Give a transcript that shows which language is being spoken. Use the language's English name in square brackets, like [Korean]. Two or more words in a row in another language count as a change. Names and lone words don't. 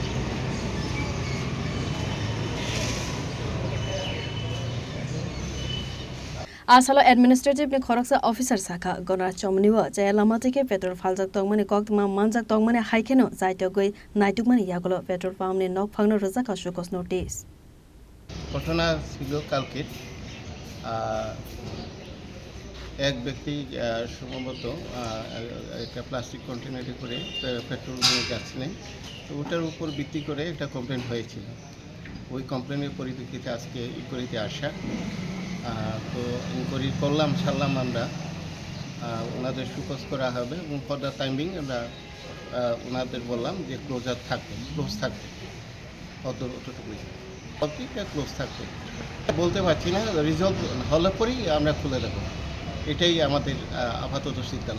[Kok Borok] Asalo administrative ne khoroksa officer saka gonar chomni wa jaya lamati ke petrol faljak tongmane kokma manjak tongmane haikeno jaito goi naitukmane yagolo petrol palm ne nok phangno rezaka shokos notice. [Bangla] ঘটনা ছিল কালকে এক ব্যক্তি সম্ভবত একটা প্লাস্টিক কন্টেনারে করে পেট্রোল নিয়ে যাচ্ছিলেন, তো ওটার উপর ভিত্তি করে একটা কমপ্লেন হয়েছিল। ওই কমপ্লেনের পরিপ্রেক্ষিতে আজকে ইনকোয়ারিতে আসা, তো ইনকোয়ারি করলাম সারলাম আমরা, ওনাদের সুকোজ করা হবে এবং [English] for the time being [Bangla] আমরা ওনাদের বললাম যে ক্লোজ থাকবে অতটুকুই ক্লোজ থাকবে বলতে পারছি না, রিজলভ হলে পরেই আমরা খুলে দেবো, এটাই আমাদের আপাতত সিদ্ধান্ত।